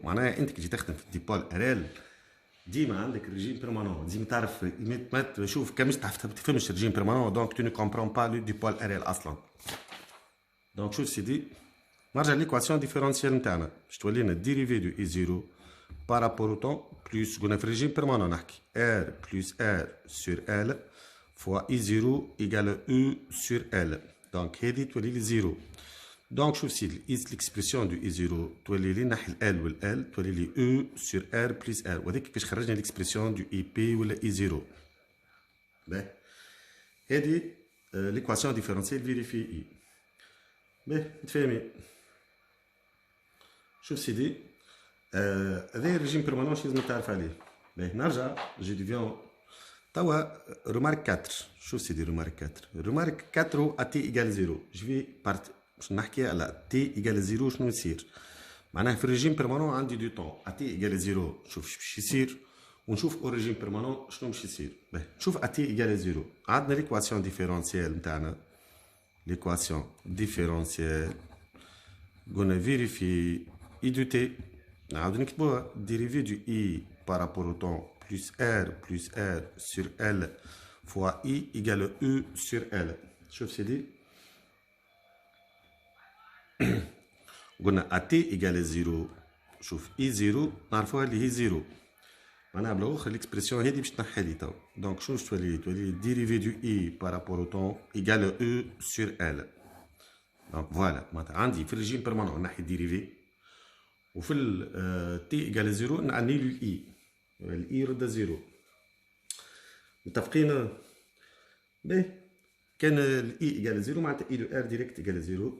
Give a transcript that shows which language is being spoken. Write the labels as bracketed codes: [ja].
[ar] معناها انت كي تجي تخدم في الديبول ارال ديما عندك الريجيم بيرمانون. ديما تعرف شوف كان تفهمش الريجيم بيرمانون دونك [fr] تو نو كومبرون با لو ديبول ارال [ar] اصلا. دونك شوف سيدي نرجع ليكواسيون ديفيرونسيال نتاعنا باش تولينا الديريفي دو اي زيرو [fr] par rapport au temps plus [ar] قلنا في الريجيم بيرمانون نحكي [fr] R plus R sur L fois I0 égale E sur L. [ar] Donc هذه تولي لي 0. Donc شوف سيدي قيس [fr] l'expression du I0 [ar] تولي لي نحي ال L وال L تولي لي E sur R plus R وهذاك كيفاش خرجنا [fr] l'expression du IP [ar] ولا I0. باهي هذه [fr] l'équation différentielle vérifiée I. [ar] باهي متفاهمين. شوف سيدي هذا الريجيم بيرمانون شي لازم تعرف عليه. باهي نرجع جي ديفيون توا رومارك 4. شوف سيدي رومارك 4. رومارك 4 هو ا تي ايكال 0. جوي بارت باش نحكي على تي ايكال 0 شنو يصير. معناها في الريجيم بيرمانون عندي دو طون ا تي ايكال 0 نشوف اش باش يصير ونشوف او ريجيم بيرمانون شنو باش يصير. [fr] باهي نشوف ا تي ايكال 0 عندنا ليكواسيون ديفيرونسيال نتاعنا l'équation différentielle قلنا vérifier I du t [ar] نعاودو نكتبوها [fr] dérivé du I par rapport au temps plus R sur L fois I égale E sur L. [ar] شوف سيدي قلنا AT égale 0. شوف I0 نعرفوها اللي هي 0 معناها بالاخر ليكسبرسيون هذه باش تنحي لي تو. دونك شنو تولي [fr] dérivé du I par rapport au temps égale E sur L. [ar] دونك فوالا معناتها عندي في الريجيم بيرمانون نحي ديريفي وفي ال تي ايكال 0 نعني له الاي الاي رد 0. متفقين؟ باهي كان الاي ايكال 0 معناتها اي دو ار ديريكت ايكال 0.